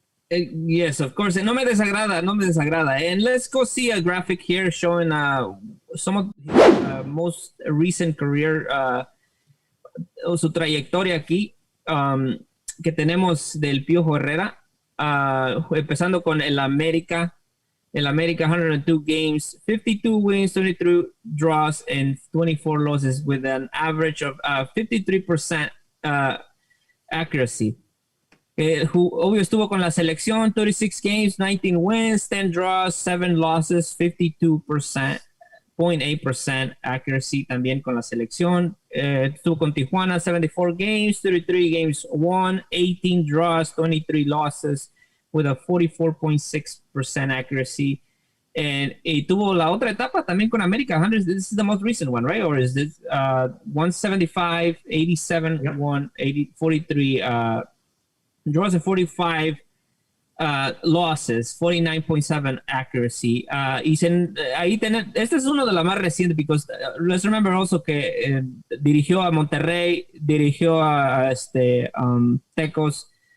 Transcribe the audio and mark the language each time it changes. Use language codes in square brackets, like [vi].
[en] Yes, of course. [es] No me desagrada. [en] And let's go see a graphic here showing some of his most recent career, [es] o su trayectoria aquí, que tenemos del Piojo Herrera, empezando con el América. [en] El América, 102 games, 52 wins, 23 draws, and 24 losses with an average of 53% accuracy. Who [es] obvio estuvo con la selección, [en] 36 games, 19 wins, 10 draws, 7 losses, 52%, 0.8% accuracy también con la selección. [es] Estuvo con Tijuana, [en] 74 games, 33 games won, 18 draws, 23 losses, with a 44.6% accuracy. [es] Y tuvo la otra etapa también con América, 100. [en] This is the most recent one, right? Or is this 175, 87, yep. 180, 43 draws and 45 losses, 49.7 accuracy. [es] Este es uno de los más recientes, [en] because let's remember also [es] que dirigió a Monterrey, dirigió a Tecos.